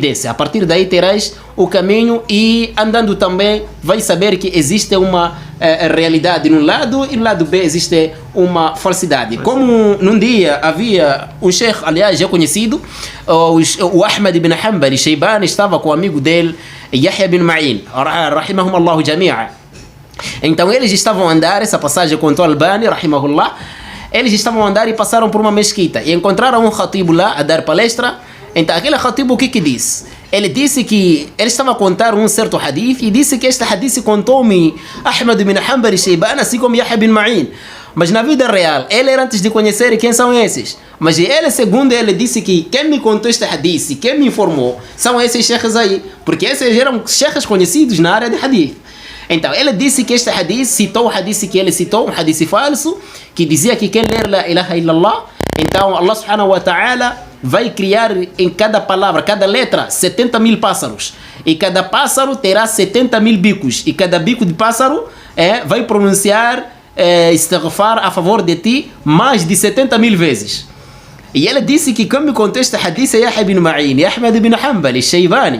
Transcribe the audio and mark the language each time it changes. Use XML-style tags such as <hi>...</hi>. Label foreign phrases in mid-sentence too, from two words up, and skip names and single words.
<pt>A partir daí terás o caminho e andando também vai saber que existe uma realidade no lado e no lado B existe uma falsidade. Como num dia havia um sheikh, aliás, já conhecido, o Ahmad bin Hanbal Shaybani, estava com o amigo dele, Yahya bin Ma'in,</pt> <ar>رحمهم الله جميعا.</ar> <pt>Então eles estavam a andar, essa passagem contou Albani, rahimahullah, eles estavam a andar e passaram por uma mesquita e encontraram um khatibu lá a dar palestra. Então aquele khatibu o que disse? Ele disse que ele estava a contar um certo hadith e disse que este hadith contou-me Ahmad bin Hanbal Shaybani, assim como Yahya bin Ma'in. Mas na vida real, ele era antes de conhecer quem são esses. Mas ele, segundo ele, disse que quem me contou este hadith, quem me informou, são esses sheikhs aí. Porque esses eram sheikhs conhecidos na área de hadith. Então, ele disse que este hadith, citou o hadith que ele citou, um hadith falso, que dizia que quem ler</pt> <ar>لا إله إلا الله,</ar> <pt>então Allah</pt> <ar>سبحانه وتعالى</ar> <pt>vai criar em cada palavra, cada letra, 70 mil pássaros. E cada pássaro terá 70 mil bicos. E cada bico de pássaro vai pronunciar istighfar a favor de ti mais de 70 mil vezes. E ele disse que quem me contou este hadith é Yahya bin Ma'in e Ahmad bin Hanbal e Shaybani.</pt>